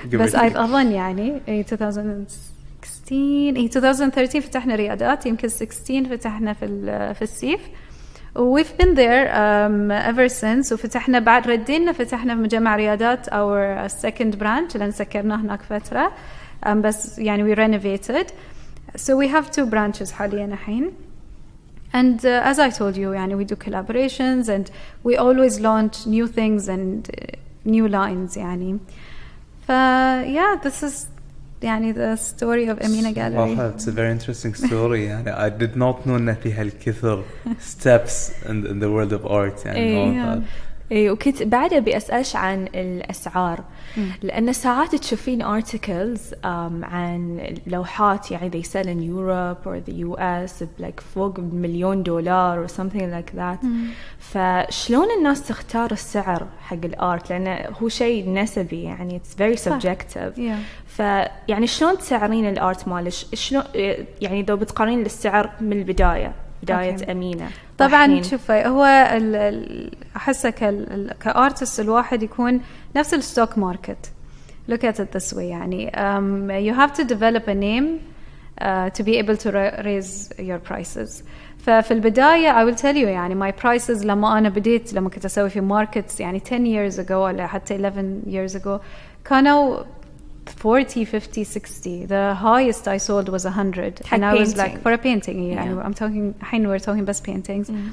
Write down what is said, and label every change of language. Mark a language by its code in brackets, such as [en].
[ar] بس أظن يعني 2013 فتحنا ريادات يمكن 16 فتحنا في السيف. [en] We've been there ever since. [ar] وفتحنا بعد ردينا فتحنا في مجمع ريادات [en] our second branch [ar] لأن سكرنا هناك فترة بس يعني [en] we renovated so we have 2 branches [ar] حاليا الحين. [en] And as I told you يعني we do collaborations and we always launch new things and new lines يعني. yeah, this is يعني the story of Amina Gallery. It's a very interesting story يعني I did not know [ar] إن في هالكثر [en] steps in the world of art يعني. [ar] وكنت بعدها بأسألش عن الأسعار لأن ساعات تشوفين articles عن لوحات يعني [en] they sell in Europe or the US like [ar] فوق $1 مليون [en] or something like that. [ar] فشلون الناس تختار السعر حق الآرت لأنه هو شيء نسبي يعني [en] it's very subjective. [ar] فيعني شلون تسعرين الآرت مالك شلون يعني لو بتقارنين السعر من بداية أمينة؟ طبعا شوفي هو أحسه كأرتست الواحد يكون نفس الستوك ماركت. [en] look at it this way يعني you have to develop a name to be able to raise your prices. [ar] ففي البداية [en] I will tell you [ar] يعني my prices لما أنا بديت لما كنت أسوي في markets يعني [en] 10 years ago [ar] ولا حتى [en] 11 years ago [ar] كانوا 40, 50, 60. [en] The highest I sold was 100. And I was like, for a painting, يعني I'm talking, حين we're talking best paintings.